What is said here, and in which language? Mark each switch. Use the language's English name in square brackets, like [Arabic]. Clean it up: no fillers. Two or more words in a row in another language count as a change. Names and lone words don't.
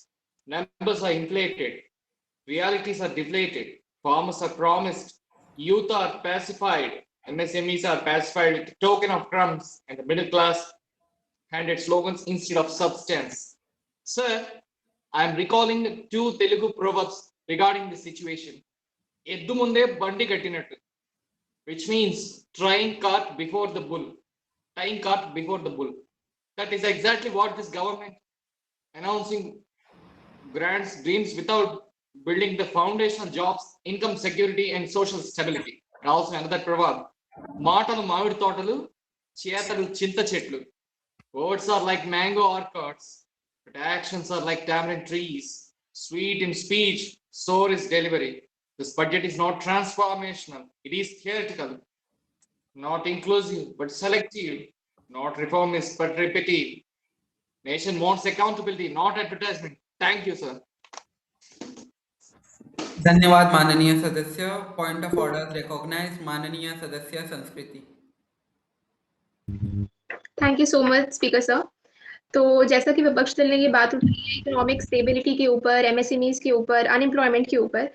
[English] Numbers are inflated, realities are deflated, farmers are promised, youth are pacified, MSMEs are pacified with a token of crumbs, and the middle class handed slogans instead of substance. Sir, I am recalling two Telugu proverbs regarding this situation. [Telugu] ఎద్దు ముందు బండి కట్టినట్టు, [English] which means trying cart before the bull, tying cart before the bull. That is exactly what this government announcing grants dreams without building the foundational jobs, income security, and social stability. And also another proverb: [Telugu] మాటలు మామిడి తోటలు, చేతలు చింత చెట్లు. [English] Words are like mango orchards, but actions are like tamarind trees. Sweet in speech, sour is delivery. This budget is not transformational, it is theoretical, not inclusive but selective, not reformist but repetitive. Nation wants accountability, not advertisement. Thank you, sir. [Hindi] धन्यवाद माननीय सदस्य। [English] point of order recognise [Hindi] माननीय सदस्य [English] संस्कृति। thank you so much speaker sir. [Hindi] तो जैसा कि विपक्ष दल ने ये बात उठाई है [English] economic stability [Hindi] के ऊपर, एमएसएमईज के ऊपर, अनएम्प्लॉयमेंट के ऊपर।